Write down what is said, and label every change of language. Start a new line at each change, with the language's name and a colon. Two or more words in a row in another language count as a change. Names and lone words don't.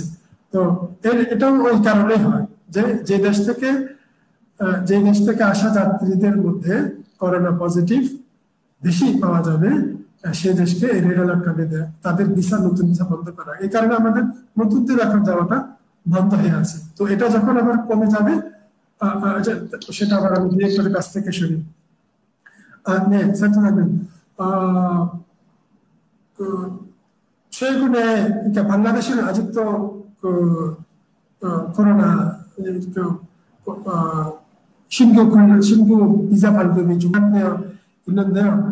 Bangla: তো এটাও ওই কারণেই হয় যে যে দেশ থেকে আসা যাত্রীদের মধ্যে
English: corona positive
Bangla: বেশি পাওয়া যাবে, সে দেশকে
English: red alert card
Bangla: দেয়, তাদের ভিসা নতুন ভিসা বন্ধ করা। এই কারণে আমাদের নতুনদের এখন যাওয়াটা বন্ধ হয়ে আছে। তো এটা যখন আবার কমে যাবে, সেটা আবার আমি ডিরেক্টরের কাছ থেকে শুনি।
Korean: 최근에 그러니까 방글라데시는 아직도 코로나 신규 비자 발급이 중단되어 있는데요.